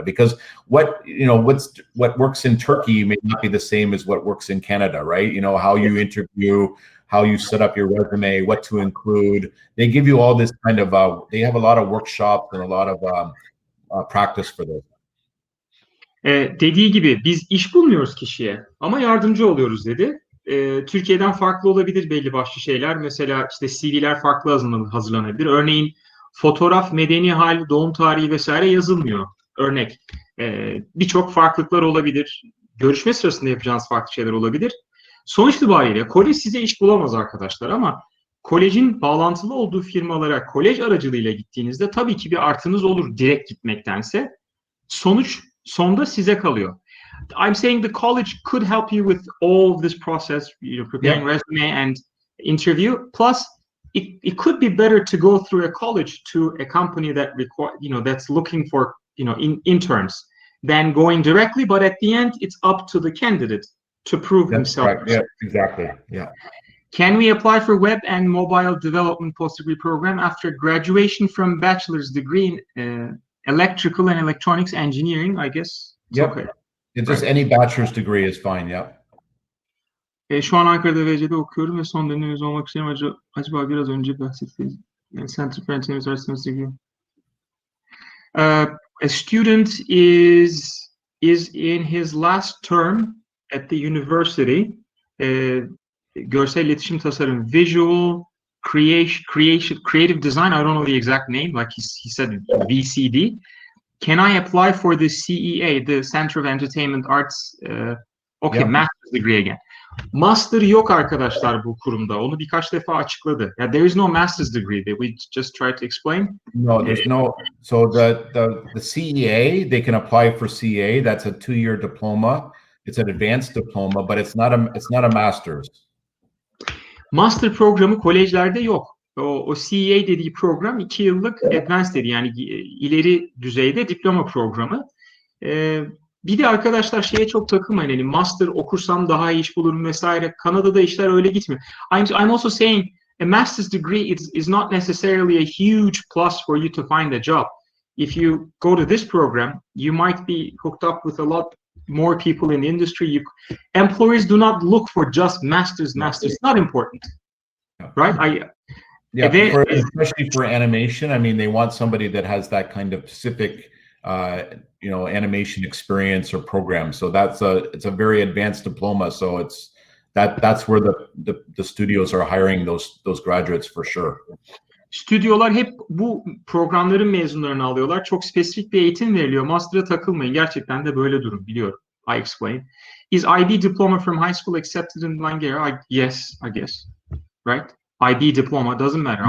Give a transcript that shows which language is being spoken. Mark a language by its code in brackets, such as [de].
[en] Because what works in Turkey may not be the same as what works in Canada, right? You know, how you interview, how you set up your resume, what to include. They give you all this kind of. They have a lot of workshops and a lot of practice for this. [tr] Dediği gibi biz iş bulmuyoruz kişiye ama yardımcı oluyoruz dedi. Türkiye'den farklı olabilir belli başlı şeyler. Mesela işte CV'ler farklı hazırlanabilir. Örneğin fotoğraf, medeni hal, doğum tarihi vesaire yazılmıyor. Örnek. Birçok farklılıklar olabilir. Görüşme sırasında yapacağınız farklı şeyler olabilir. Sonuç itibariyle kolej size iş bulamaz arkadaşlar, ama kolejin bağlantılı olduğu firmalara kolej aracılığıyla gittiğinizde tabii ki bir artınız olur direkt gitmektense. Sonda size kalıyor. [en] I'm saying the college could help you with all this process, preparing resume and interview. Plus, it could be better to go through a college to a company that that's looking for interns than going directly. But at the end, it's up to the candidate to prove himself. Right. Yeah, exactly. Yeah. Can we apply for web and mobile development post-degree program after graduation from bachelor's degree in electrical and electronics engineering? I guess it's okay. It's just any bachelor's degree is fine. Yeah. [tr] Şu an Ankara'da VC'de okuyorum ve son dönem mezun olmak istiyorum. Acaba biraz önce bahsettiğiniz [en] Center for International Studies degree. A student is in his last term at the university. [tr] Görsel iletişim tasarım, [en] visual creative design. I don't know the exact name. Like he said, VCD. Can I apply for the CEA, the Center of Entertainment Arts? Master's degree again. [tr] Master yok arkadaşlar bu kurumda. Onu birkaç defa açıkladı. [en] There is no master's degree. Did we just try to explain? No, there's no. So the CEA, they can apply for CEA. That's a 2-year diploma. It's an advanced diploma, but it's not a master's. [tr] Master programı kolejlerde yok. O CEA dediği program 2 yıllık advanced dedi, yani ileri düzeyde diploma programı. Bir de arkadaşlar şeye çok takılmayın. Yani master okursam daha iyi iş bulurum vesaire. Kanada'da işler öyle gitmiyor. [en] I'm also saying a master's degree is not necessarily a huge plus for you to find a job. If you go to this program, you might be hooked up with a lot more people in the industry. Employers do not look for just masters. It's not important, right? Especially for animation. I mean, they want somebody that has that kind of specific, animation experience or program. So it's a very advanced diploma. So that's where the studios are hiring those graduates for sure. [tr] Stüdyolar hep bu programların mezunlarını alıyorlar. Çok spesifik bir eğitim veriliyor. Master'a takılmayın. Gerçekten de böyle durum, biliyorum. [en] I explain. Is IB diploma from high school accepted in Langara? Yes, I guess. Right? IB diploma doesn't matter.